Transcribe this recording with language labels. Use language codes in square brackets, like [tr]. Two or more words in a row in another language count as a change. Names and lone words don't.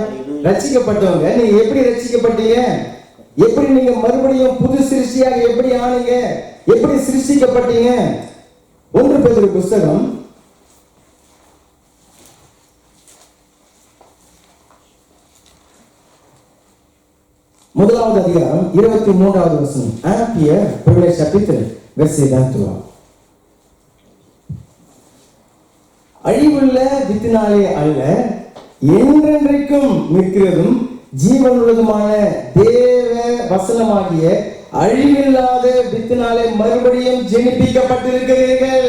[ta] ரட்சிக்கப்பட்டவங்க, நீங்க எப்படி ரட்சிக்கப்பட்டீங்க? எப்படி நீங்க மறுபடியும் புது சிருஷ்டியாக எப்படி ஆனீங்க? எப்படி சிருஷ்டிக்கப்பட்டீங்க? 1 பேதுரு புத்தகம் 1வது அதிகாரம் 23வது வசனம். [fr] Un Pierre, premier chapitre, verset 23. [ta] அழிவுள்ள வித்தினாலே அல்ல, என்றென்றைக்கும் நிற்கிறதும் ஜீவனுள்ளதுமான தேவ வசனமாகிய அழிவில்லாத வித்தினாலே மறுபடியும் ஜெனிப்பிக்கப்பட்டிருக்கிறீர்கள்.